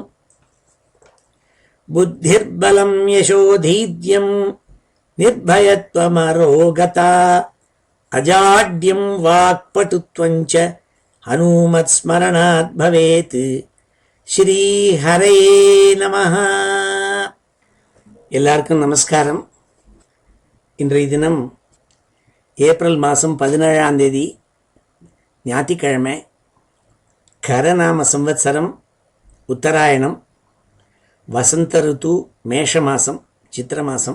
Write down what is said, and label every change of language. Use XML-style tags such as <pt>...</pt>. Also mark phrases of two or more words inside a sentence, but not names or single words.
<sa>बुद्धिर्बलं यशोधैर्यं निर्भयत्वमरोगता अजाड्यं वाक्पटुत्वं च हनुमत्स्मरणात् भवेत्। श्रीहरये நமः.</sa> <ta>எல்லாருக்கும் நமஸ்காரம். இன்றைய தினம் ஏப்ரல் மாதம் 17ஆம் தேதி ஞாயிற்றுக்கிழமை. கரநாம சம்வத்சரம் உத்தராயணம். வசந்த ருத்து மேஷ மாதம் சித்திர மாதம்.</ta>